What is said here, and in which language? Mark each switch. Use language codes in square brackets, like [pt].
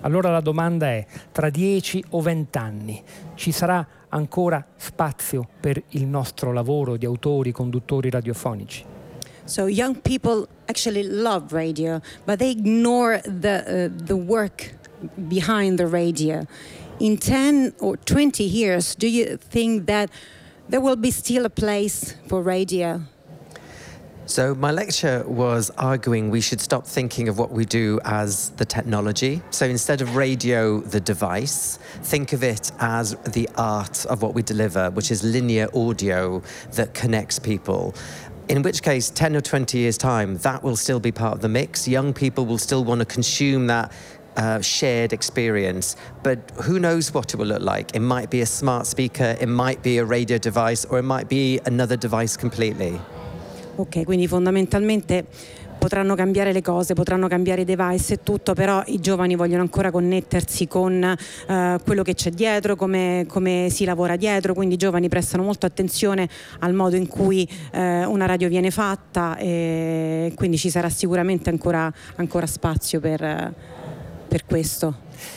[it] Allora la domanda è: tra 10 o 20 anni ci sarà ancora spazio per il nostro lavoro di autori, conduttori radiofonici? [en] So young people actually love radio, but they ignore the work behind the radio. In 10 or 20 years, do you think that there will be still a place for radio? So my lecture was arguing we should stop thinking of what we do as the technology. So instead of radio, the device, think of it as the art of what we deliver, which is linear audio that connects people. In which case, 10 or 20 years' time, that will still be part of the mix. Young people will still want to consume that shared experience. But who knows what it will look like? It might be a smart speaker, it might be a radio device, or it might be another device completely. [it] Ok, quindi fondamentalmente potranno cambiare le cose, potranno cambiare i device e tutto, però i giovani vogliono ancora connettersi con quello che c'è dietro, come si lavora dietro, quindi i giovani prestano molto attenzione al modo in cui una radio viene fatta e quindi ci sarà sicuramente ancora spazio per questo.